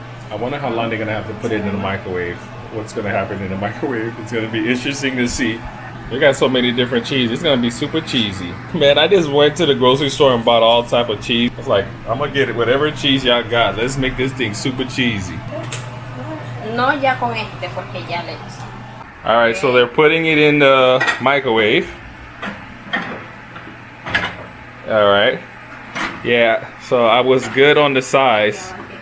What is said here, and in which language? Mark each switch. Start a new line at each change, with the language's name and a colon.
English: I wonder how long they're going to have to put it in the microwave. What's going to happen in the microwave? It's going to be interesting to see. They got so many different cheese. It's gonna be super cheesy. Man, I just went to the grocery store and bought all type of cheese. It's like, I'm gonna get it, whatever cheese y'all got. Let's make this thing super cheesy.
Spanish: No, ya con este, porque ya le hice.
English: All right, so they're putting it in the microwave. All right. Yeah, so I was good on the size.